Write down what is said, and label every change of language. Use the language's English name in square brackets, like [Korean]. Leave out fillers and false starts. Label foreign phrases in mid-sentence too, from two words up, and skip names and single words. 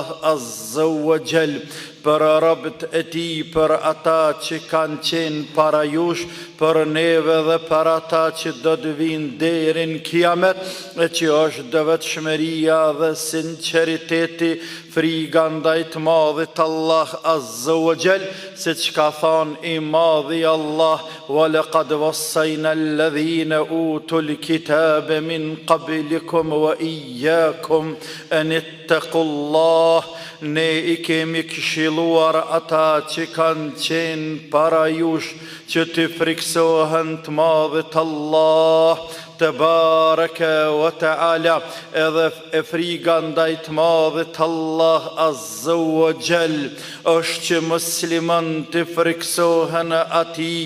[Arabic] عز وجل [Albanian] për robët e tij, për ata që kanë qenë para jush, për neve dhe për ata që do të vinë deri në kiamet, e që është devotshmëria dhe sinqeriteti, friga ndaj të madhit Allah [Arabic] عز وجل, [Albanian] siç ka thënë i madhi Allah: [Arabic] وَلَقَدْ وَصَّيْنَا الَّذِينَ أُوتُوا الْكِتَابَ مِنْ قَبْلِكُمْ وَإِيَّاكُمْ أَنِ اتَّقُوا اللَّهَ. [Albanian] Ne i kemi këshilluar ata që kanë qenë para jush që të friksohen të madhit Allah [Arabic] تبارك وتعالى, [Albanian] edhe e friga ndaj të madhit Allah [Arabic] عز وجل [Albanian] është që musliman të friksohen atij